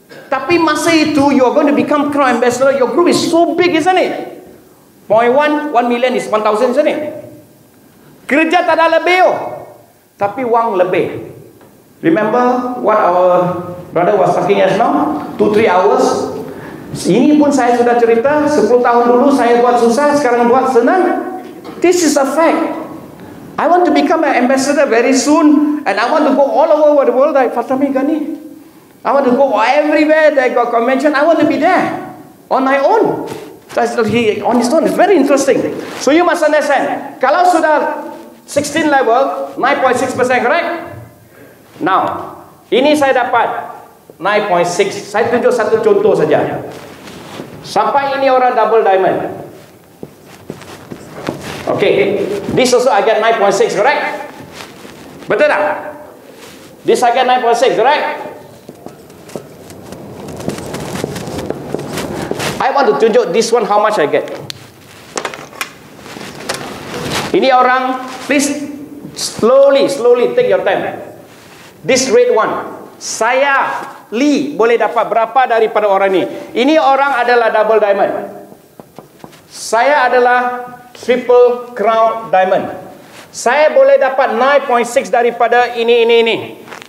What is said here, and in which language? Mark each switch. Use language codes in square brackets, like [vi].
[ms] Tapi masa itu [en] you are going to become crown ambassador. Your group is so big, isn't it? 0.1 million is 1,000, isn't it? [ms] Kerja tak ada lebih, tapi wang lebih. [en] Remember what our brother was talking just now? 2-3 hours. [ms] Ini pun saya sudah cerita, 10 tahun dulu saya buat susah, sekarang buat senang. [en] This is a fact. I want to become an ambassador very soon, and I want to go all over the world like Fatami Ghani. I want to go everywhere they got convention. I want to be there on my own. He on his own. It's very interesting. So you must understand. [ms] Kalau sudah 16 level, 9.6%, correct? Now, ini saya dapat 9.6. Saya tunjuk satu contoh saja. Sampai ini orang double diamond. [en] Okay, this also I get 9.6, correct? [ms] Betul tak? [en] This I get 9.6, correct? I want to tunjuk this one how much I get. [ms] Ini orang, [en] please slowly take your time. This red one, [ms] saya Lee boleh dapat berapa daripada orang ini? Ini orang adalah double diamond. Saya adalah triple crown diamond. Saya boleh dapat 9.6 daripada ini.